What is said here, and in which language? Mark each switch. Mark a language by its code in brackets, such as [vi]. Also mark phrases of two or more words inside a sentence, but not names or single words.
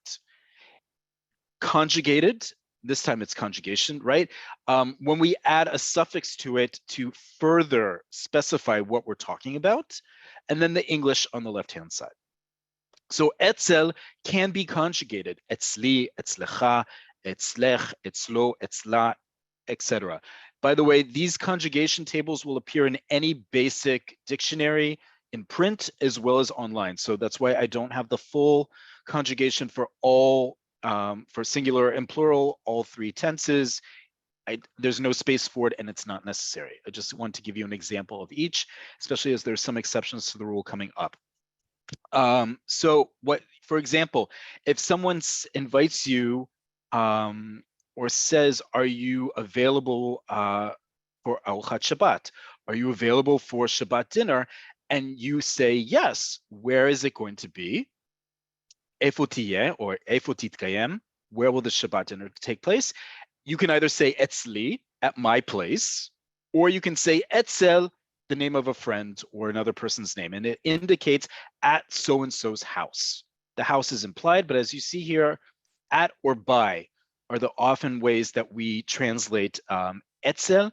[en] Conjugated, this time it's conjugation, right? When we add a suffix to it to further specify what we're talking about, and then the English on the left-hand side. So etzel can be conjugated, [he] אצלי, אצלך, אצלך, אצלו, אצלה, [en] etc. By the way, these conjugation tables will appear in any basic dictionary in print as well as online. So that's why I don't have the full conjugation for all, for singular and plural, all 3 tenses. There's no space for it and it's not necessary. I just want to give you an example of each, especially as there's some exceptions to the rule coming up. So what, for example, if someone invites you or says, are you available for [he] ארוחת שבת? [en] Are you available for Shabbat dinner? And you say yes, where is it going to be? [he] איפה תהיה or איפה תתקיים? [en] Where will the Shabbat dinner take place? You can either say etzli, at my place, or you can say etzel, the name of a friend or another person's name, and it indicates at so-and-so's house. The house is implied, but as you see here, at or by are the often ways that we translate etzel.